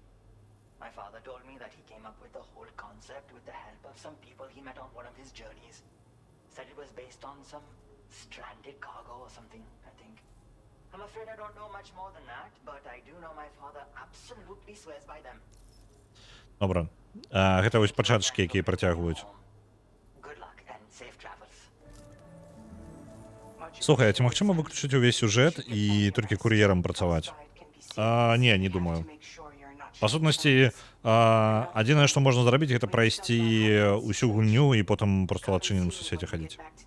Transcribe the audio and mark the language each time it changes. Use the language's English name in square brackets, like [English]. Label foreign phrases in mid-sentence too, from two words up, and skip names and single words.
[English] My father told me that he came up with the whole concept with the help of some people he met on one of his journeys. Said it was based on some stranded cargo or something, I think. I'm afraid I don't know much more than that, but I do know my father absolutely swears by them. [Belarusian] Добре. Гэта вось пачатачкі, якія працягваюць. [English] Good luck and safe travels. [Belarusian] Слухай, а ці магчыма выключыць увесь сюжэт і толькі кур'ерам працаваць? Не, не думаю. Па сутнасці, адзінае, што можна зрабіць, гэта прайсці ўсю гульню і потым проста ў адчыненым сусвеце хадзіць.